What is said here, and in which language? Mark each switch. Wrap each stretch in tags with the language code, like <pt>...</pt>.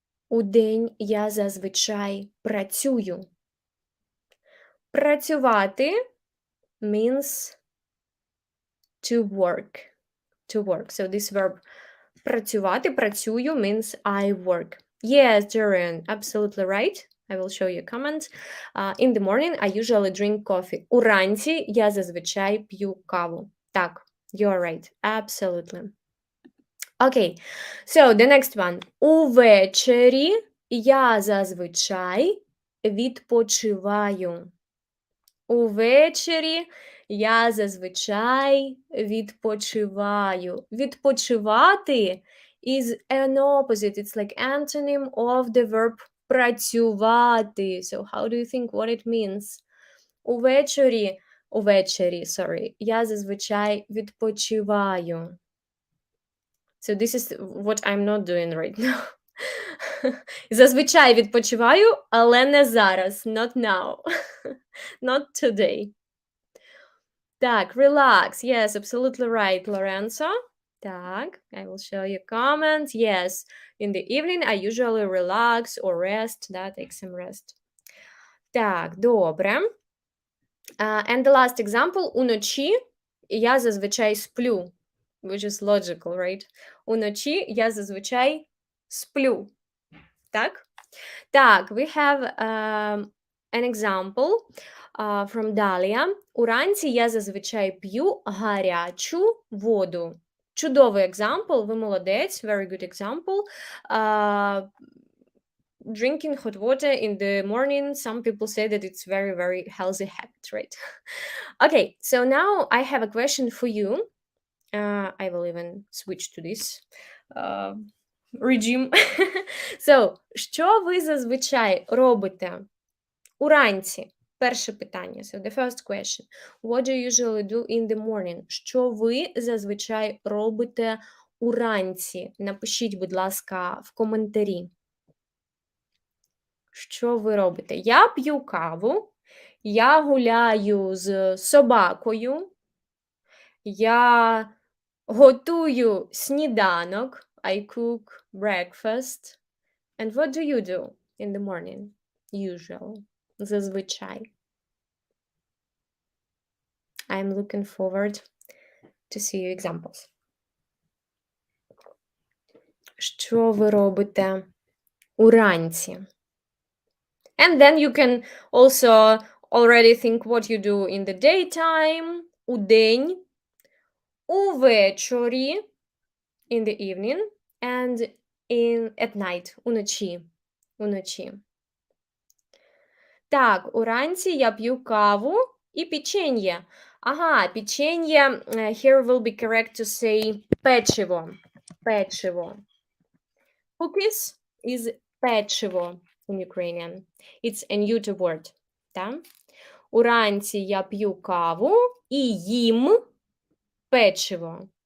<uk>Удень я зазвичай працюю.</uk> <en>Працювати means to work. To work. So this verb працювати, працюю means I work. Yes, Jerian, absolutely right. I will show you a comment. In the morning I usually drink coffee.</en> <uk>Уранці я зазвичай п'ю каву.</uk> <en>Так, you are right. Absolutely. Okay, so the next one.</en> <uk>Увечері я зазвичай відпочиваю. Увечері я зазвичай відпочиваю.</uk> <en>Відпочивати is an opposite. It's like antonym of the verb працювати. So how do you think what it means?</en> <uk>Увечері, я зазвичай відпочиваю.</uk> <en>So this is what I'm not doing right now.</en> <uk>Зазвичай відпочиваю, але не зараз.</uk> <en>Not now. Not today. Так, relax. Yes, absolutely right, Lorenzo. Так, I will show you comments. Yes, in the evening I usually relax or rest. Да, take some rest.</en> <uk>Так, добре.</uk> <en>And the last example.</en> <uk>Уночі я зазвичай сплю.</uk> <en>Which is logical, right?</en> <uk>Уночі я зазвичай сплю. Так?</uk> <en>Так, we have an example from Dalia.</en> <uk>Уранці я зазвичай п'ю гарячу воду.</uk> <en>Чудовий example,</en> <uk>ви молодець,</uk> <en>very good example. Drinking hot water in the morning, some people say that it's very, very healthy habit, right? Okay, so now I have a question for you. I will even switch to this regime.</en> <uk>So, що ви зазвичай робите уранці? Перше питання.</uk> <en>So, the first question. What do you usually do in the morning?</en> <uk>Що ви зазвичай робите уранці? Напишіть, будь ласка, в коментарі. Що ви робите? Я п'ю каву, я гуляю з собакою, я готую сніданок,</uk> <en>I cook breakfast. And what do you do in the morning? Usually. Зазвичай. I'm looking forward to see your examples.</en> <uk>Що ви робите уранці?</uk> <en>And then you can also already think what you do in the daytime, удень, увечері, in the evening, and at night, уночі.</en> <uk>Уночі. Так, уранці я п'ю каву і печенье.</uk> <en>Ага, печенье, here will be correct to say печиво.</en> <uk>Печиво.</uk> <en>Cookies is печиво in Ukrainian. It's a neuter word. Да?</en> <uk>Уранці я п'ю каву і їм печиво.</uk>